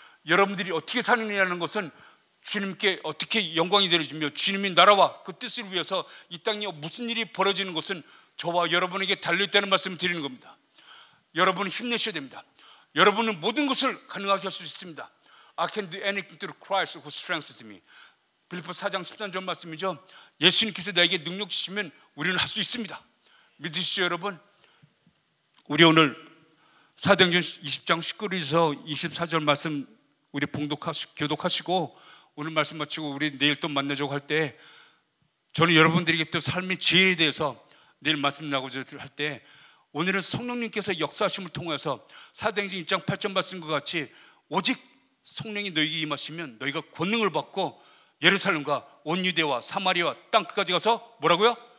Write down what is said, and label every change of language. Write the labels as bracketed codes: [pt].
[ko] 여러분들이 어떻게 사느냐는 것은 주님께 어떻게 영광이 되어지며 주님의 나라와 그 뜻을 위해서 이 땅에 무슨 일이 벌어지는 것은 저와 여러분에게 달려있다는 말씀을 드리는 겁니다. 여러분은 힘내셔야 됩니다. 여러분은 모든 것을 가능하게 할 수 있습니다. [en] I can do anything through Christ who strengthens me. [ko] 빌립보서 4장 13절 말씀이죠. 예수님께서 나에게 능력 주시면 우리는 할 수 있습니다. 믿으시죠, 여러분? 우리 오늘 사도행전 20장 19절에서 24절 말씀 우리 교독하시고 오늘 말씀 마치고 우리 내일 또 만나자고 할 때, 저는 여러분들에게 또 삶의 지혜에 대해서 내일 말씀 나고자 할 때, 오늘은 성령님께서 역사하심을 통해서 사도행전 1장 8절 말씀과 같이 오직 성령이 너희에게 임하시면 너희가 권능을 받고 예루살렘과 온 유대와 사마리아와 땅 끝까지 가서 뭐라고요?